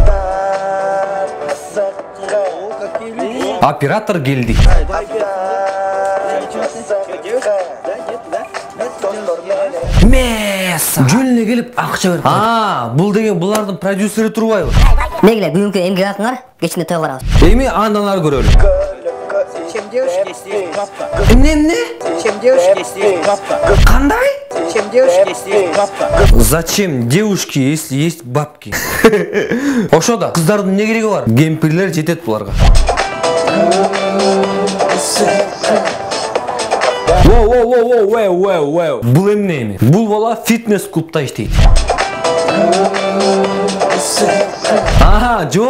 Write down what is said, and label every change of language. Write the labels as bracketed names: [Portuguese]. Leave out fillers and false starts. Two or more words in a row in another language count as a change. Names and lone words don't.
[Kyrgyz] Оператор келди. Жөн эле келип акча берип. Бул деген булардын продюсери турбайбы? Мегиле, бүгүнкү эмгек акыңар, кечинде той барабыз. Эми андан ары көрөлү. [Russian] Чем девушки здесь бабка? [Kyrgyz] Эмне? [Russian] Чем девушки здесь бабка? [Kyrgyz] Кандай? [Russian] Чем девушки здесь бабка? Зачем девушки, если есть бабки? [Kyrgyz] Ошо да, кыздардын эмне кереги бар? Кемпирлер жетет буларга. Воу. Бул эмне эми? Бул бала фитнес клубта иштейт. Жок.